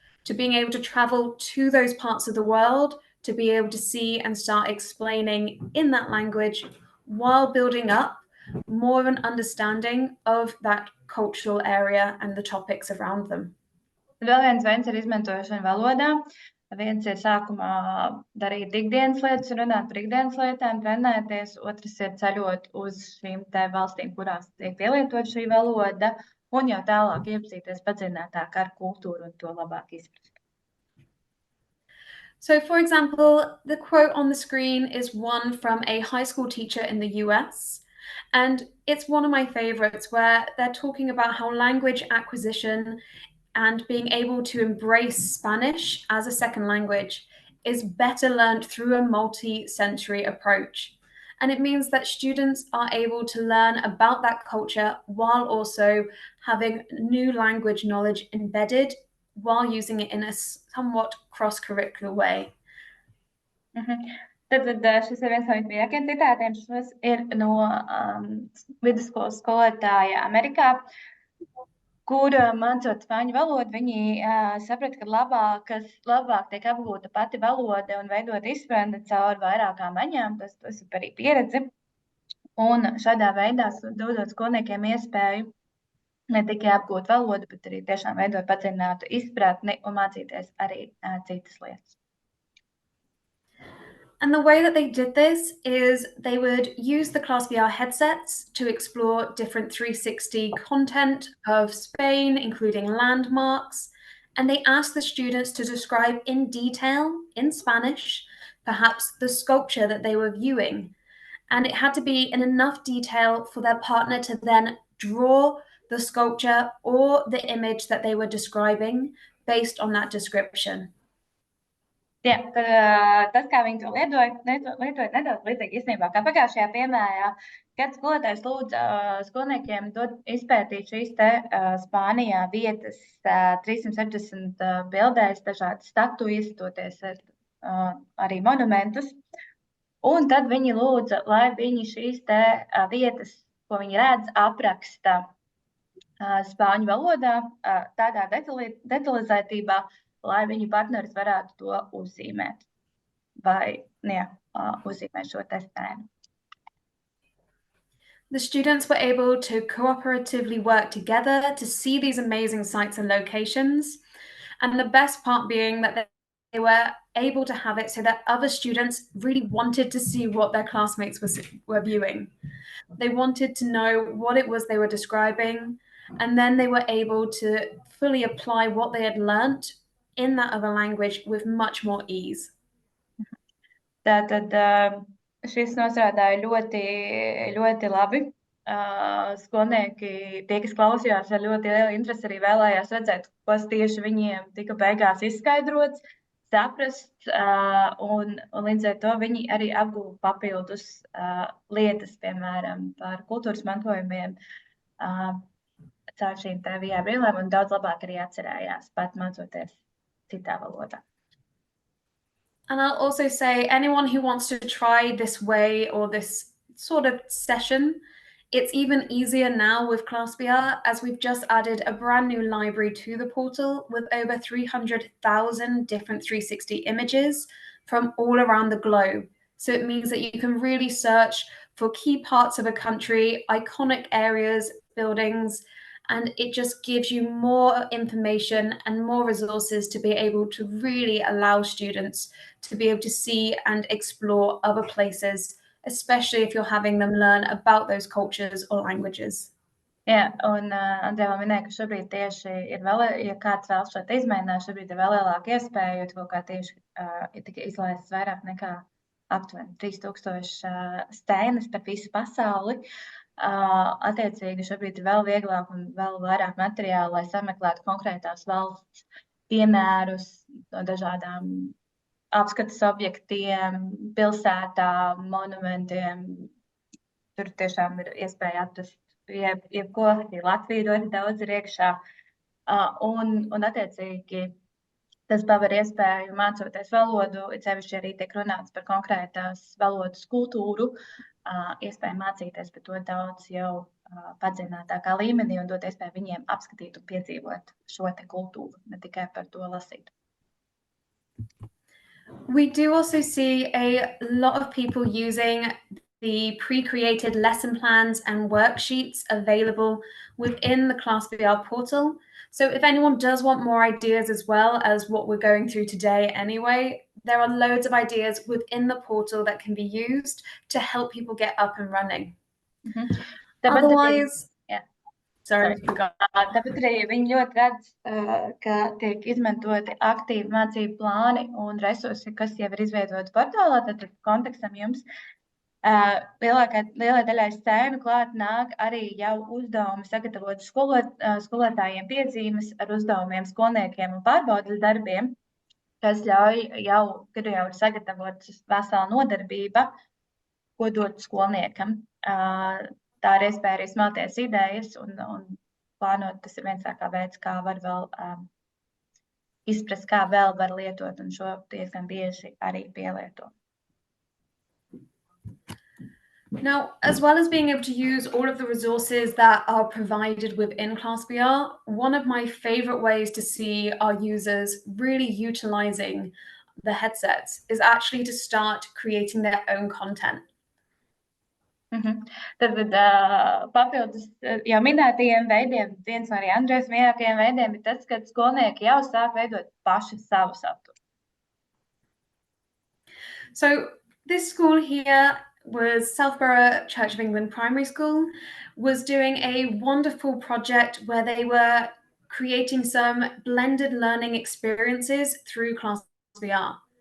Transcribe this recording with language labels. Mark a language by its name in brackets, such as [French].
[English] to being able to travel to those parts of the world, to be able to see and start explaining in that language while building up more of an understanding of that cultural area and the topics around them. [Latvian] Vēl viens veids ir izmantošana valodā. Viens ir sākumā darīt ikdienas lietas, runāt par ikdienas lietām, trenēties. Otrs ir ceļot uz šīm te valstīm, kurās tiek pielietot šī valoda, un jau tālāk iepazīties padziļinātāk ar kultūru un to labāk izprast. [English] So, for example, the quote on the screen is one from a high school teacher in the US. And it's one of my favorites where they're talking about how language acquisition and being able to embrace Spanish as a second language is better learned through a multi-sensory approach. And it means that students are able to learn about that culture while also having new language knowledge embedded while using it in a somewhat cross-curricular way. [Latvian] Tad šis ir viens no vismīļākajiem citātiem. Šis ir no vidusskolas skolotāja Amerikā, kur mācot spāņu valodu, viņi saprata, ka labāk tiek apgūta pati valoda un veidot izpratni caur vairākām aņām. Tas ir arī pieredze. Un šādā veidā dodot skolniekiem iespēju ne tikai apgūt valodu, bet arī tiešām veidot padziļinātu izpratni un mācīties arī citas lietas. [English] And the way that they did this is they would use the ClassVR headsets to explore different 360 content of Spain, including landmarks. And they asked the students to describe in detail, in Spanish, perhaps the sculpture that they were viewing. And it had to be in enough detail for their partner to then draw the sculpture or the image that they were describing based on that description. [Latvian] Jā, tas, kā viņi to lietoja nedaudz līdzīgi īstenībā, kā pagājušajā piemērā, kad skolotājs lūdza skolniekiem izpētīt šīs te Spānijā vietas 360 bildēs, dažādas statujas, toties arī monumentus. Un tad viņi lūdza, lai viņi šīs te vietas, ko viņi redz, apraksta spāņu valodā, tādā detalizētībā, lai viņu partneris varētu to uzzīmēt vai uzzīmēt šo testēnu. [English] The students were able to cooperatively work together to see these amazing sites and locations. And the best part being that they were able to have it so that other students really wanted to see what their classmates were viewing. They wanted to know what it was they were describing, and then they were able to fully apply what they had learnt in that other language with much more ease. [Latvian] Tātad šis nostrādāja ļoti labi. Skolnieki, tie, kas klausījās, ar ļoti lielu interesi arī vēlējās redzēt, kas tieši viņiem tika beigās izskaidrots, saprast, un līdz ar to viņi arī apguva papildus lietas, piemēram, par kultūras mantojumiem caur šīm te VR brillēm, un daudz labāk arī atcerējās, pat mācoties citā valodā. [English] And I'll also say anyone who wants to try this way or this sort of session, it's even easier now with ClassVR, as we've just added a brand new library to the portal with over 300,000 different 360 images from all around the globe. So it means that you can really search for key parts of a country, iconic areas, buildings, and it just gives you more information and more resources to be able to really allow students to be able to see and explore other places, especially if you're having them learn about those cultures or languages. [Latvian] Jā, un Andrea minēja, ka šobrīd tieši ir vēl, ja kāds vēlas šo izmēģināt, šobrīd ir vēl lielāka iespēja, jo kaut kā tieši ir tika izlaistas vairāk nekā aptuveni 3000 steinas par visu pasauli. Attiecīgi šobrīd ir vēl vieglāk un vēl vairāk materiālu, lai sameklētu konkrētās valsts piemērus no dažādām apskates objektiem, pilsētām, monumentiem. Tur tiešām ir iespēja atrast jebko, Latvija ļoti daudz ir iekšā. Un attiecīgi tas paver iespēju mācoties valodu, sevišķi arī tiek runāts par konkrētās valodas kultūru, iespēju mācīties par to daudz jau padziļinātākā līmenī un dot iespēju viņiem apskatīt un piedzīvot šo te kultūru, ne tikai par to lasīt. [English] We do also see a lot of people using the pre-created lesson plans and worksheets available within the ClassVR portal. So if anyone does want more ideas as well as what we're going through today anyway, there are loads of ideas within the portal that can be used to help people get up and running. Otherwise, [Latvian] Tāpat arī viņi ļoti redz, ka tiek izmantoti aktīvi mācību plāni un resursi, kas jau ir izveidoti portālā, tad kontekstam jums lielai daļai scēnu klāt nāk arī jau uzdevumi sagatavot skolotājiem piezīmes ar uzdevumiem skolniekiem un pārbaudas darbiem, kas ļauj kad jau ir sagatavots vesela nodarbība, ko dot skolniekam. Tā ir iespēja arī smelties idejas un plānot. Tas ir viens kā veids, kā var vēl izprast, kā vēl var lietot un šo diezgan bieži arī pielietot. [English] Now, as well as being able to use all of the resources that are provided within ClassVR, one of my favorite ways to see our users really utilizing the headsets is actually to start creating their own content. [Latvian] Tad papildus jau minētajiem veidiem, viens no arī Andrejas mīļākajiem veidiem ir tas, kad skolnieki jau sāk veidot paši savu saturu. [English] So this school here was Southborough Church of England Primary School, was doing a wonderful project where they were creating some blended learning experiences through ClassVR.